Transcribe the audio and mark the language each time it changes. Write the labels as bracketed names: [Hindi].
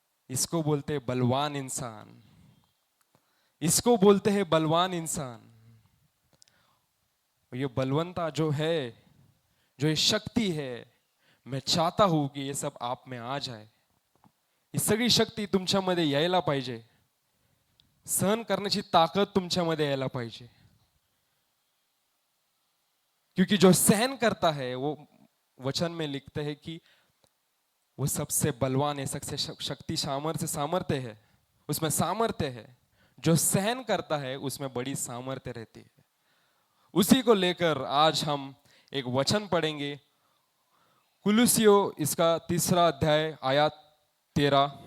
[Hindi] इसको बोलते हैं बलवान इंसान, इसको बोलते हैं बलवान इंसान। ये बलवंता जो है, जो ये शक्ति है, मैं चाहता हूं कि ये सब आप में आ जाए। [Marathi] ही सगळी शक्ती तुमच्यामध्ये यायला पाहिजे, सहन करण्याची ताकद तुमच्यामध्ये यायला पाहिजे। [Hindi] क्योंकि जो सहन करता है वो वचन में लिखते हैं कि वो सबसे बलवान है, सबसे शक्ति सामर्थ्य है, उसमें सामर्थ्य है। जो सहन करता है उसमें बड़ी सामर्थ्य रहती है। उसी को लेकर आज हम एक वचन पढ़ेंगे, कुलुसियो इसका 3 अध्याय आयत 13।